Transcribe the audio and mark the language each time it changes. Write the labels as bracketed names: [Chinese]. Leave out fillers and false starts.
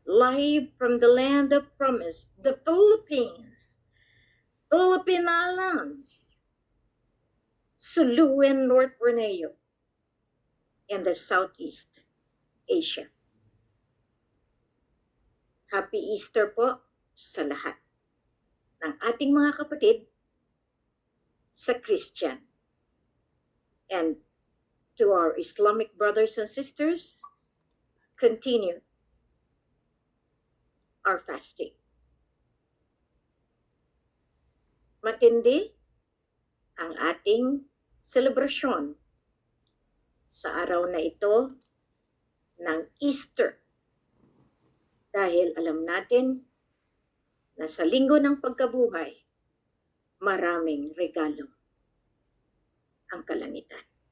[English] Live from the land of promise, the Philippines, Philippine Islands, Sulu and North Borneo, and the Southeast Asia. Happy Easter [Filipino] po sa lahat ng ating mga kapatid sa Christian. [English] And to our Islamic brothers and sisters, continue our fasting. [Filipino] Matindi ang ating selebrasyon sa araw na ito ng Easter. Dahil alam natin na sa linggo ng pagkabuhay, maraming regalo ang kalangitan.